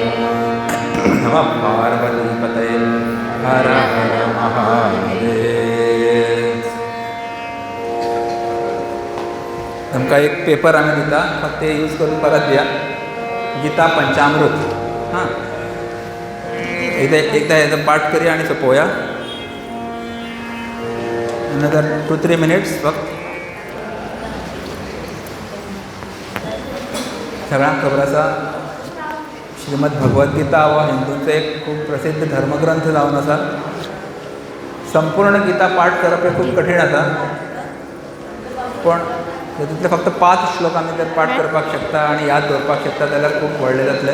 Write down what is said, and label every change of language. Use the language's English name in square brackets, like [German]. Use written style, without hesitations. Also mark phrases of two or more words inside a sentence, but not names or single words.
[Sanskrit] नमः पार्वती पतये हर हर महादेव. [Konkani] आमका एक पेपर आम्ही दिता फक्त ते यूज करून परत द्या. [Marathi] गीता पंचामृत हां एकदा याचा पाठ करूया आणि सोपवूया. नंतर 2-3 मिनिट्स फक्त. [Konkani] सगळ्यांक खबर आसा श्रीमद भगवद्गीता हो हिंदूंचो एक खूब प्रसिद्ध धर्मग्रंथ जावन आसा. संपूर्ण गीता पाठ करप हे खूब कठीण आसा पण तातूंतले फक्त 5 श्लोक आमी जर पाठ करपाक शकता आनी याद दवरपाक शकता जाल्यार खूब व्हडलें जातलें.